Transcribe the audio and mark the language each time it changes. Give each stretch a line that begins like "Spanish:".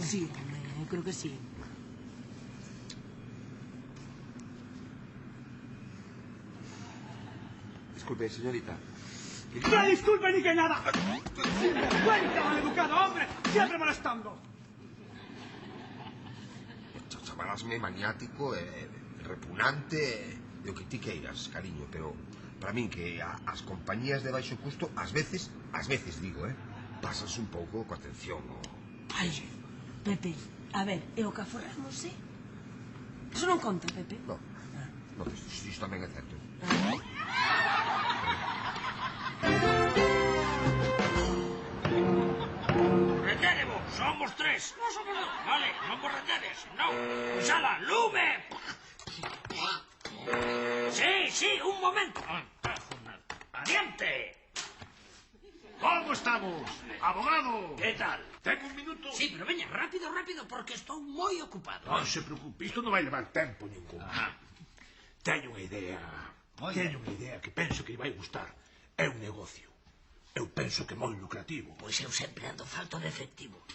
Spanish: Sí, yo creo que sí. Disculpe, señorita. ¡No disculpe ni que nada! ¡Sinvergüenza, maleducado hombre! ¡Siempre molestando!
Galician: Chamarasme maniático, repugnante, o que ti queiras, cariño, pero para min que as compañías de baixo custo, ás veces digo, pasas un pouco coa atención. Ai, Pepe, a ver, e o que aforramos, Eso non conta, Pepe? No, isto tamén é certo. Retérevos, somos 3.
Spanish: No somos 2,
Galician: vale, non vos reteres, non. Pois ala, lume. Sí, un momento. Adiante.
Spanish: ¿Cómo estamos? Abogado. ¿Qué tal? Tengo un minuto.
Galician: Sí, pero veña, rápido, porque estou moi ocupado. Non se preocupe, isto non vai levar tempo ningún. Teño unha idea que penso que lle vai gustar. É un negocio. Eu penso que moi lucrativo. Pois eu sempre ando falto de efectivo.